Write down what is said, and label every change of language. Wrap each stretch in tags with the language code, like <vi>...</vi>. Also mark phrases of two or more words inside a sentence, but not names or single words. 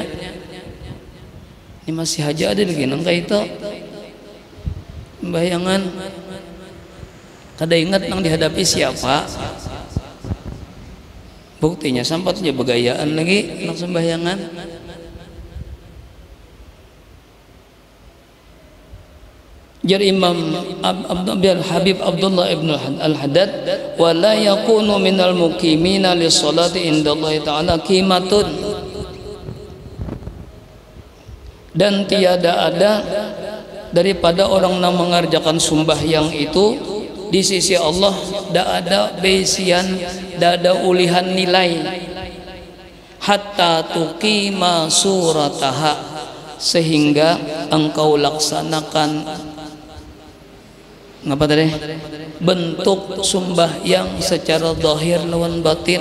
<bjn>Ini masih aja ada lagi nang itu sembayangan kada ingat nang dihadapi siapa. Buktinya sampatnya begayaan lagi nang sembahyangan.</bjn> <ar>Jadi Imam Habib Abdullah ibn al-Haddad, ولا يكون من المقيمين للصلاة عند الله تعالى قيمة,</ar> <bjn>dan tiada ada daripada orang yang mengerjakan sembahyang itu di sisi Allah tidak ada besian, tidak ada ulihan nilai,</bjn> <ar>حتى تقيم صورتها,</ar> <bjn>sehingga engkau laksanakan ngapa tadi bentuk sembahyang secara zahir lawan batin.</bjn>